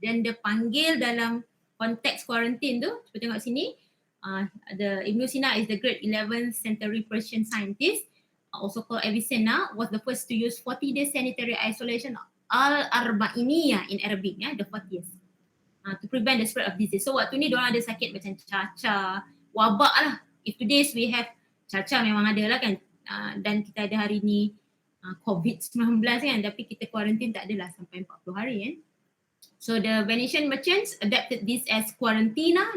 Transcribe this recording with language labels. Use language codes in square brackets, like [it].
[ms] Dan dia panggil dalam konteks quarantine tu, cuba tengok sini, [en] the Ibn Sina is the great 11th century Persian scientist, also called Avicenna, was the first to use 40 days sanitary isolation al-arba'iniyah in Arabic, the 40 years, to prevent the spread of disease. [ms] So waktu ni diorang ada sakit macam cacar, wabak lah. [en] If today's we have [ms] cacar memang ada lah kan, dan kita ada hari ni COVID-19 kan, tapi kita quarantine tak adalah sampai 40 hari kan. [en] So the Venetian merchants adapted this as quarantina.